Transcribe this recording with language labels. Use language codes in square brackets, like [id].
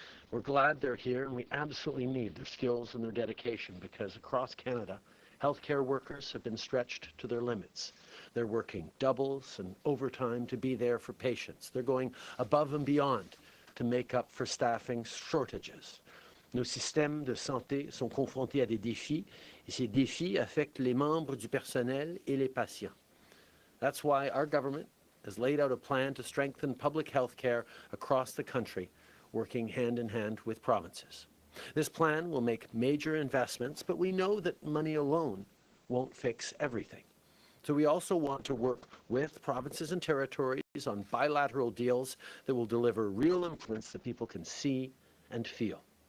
[en] We're glad they're here, and we absolutely need their skills and their dedication, because across Canada, healthcare workers have been stretched to their limits. They're working doubles and overtime to be there for patients. They're going above and beyond to make up for staffing shortages. [fr] Nos systèmes de santé sont confrontés à des défis, et ces défis affectent les membres du personnel et les patients. [en] That's why our government has laid out a plan to strengthen public health care across the country, working hand in hand with provinces. This plan will make major investments, but we know that money alone won't fix everything. So we also want to work with provinces and territories on bilateral deals that will deliver real improvements that people can see and feel.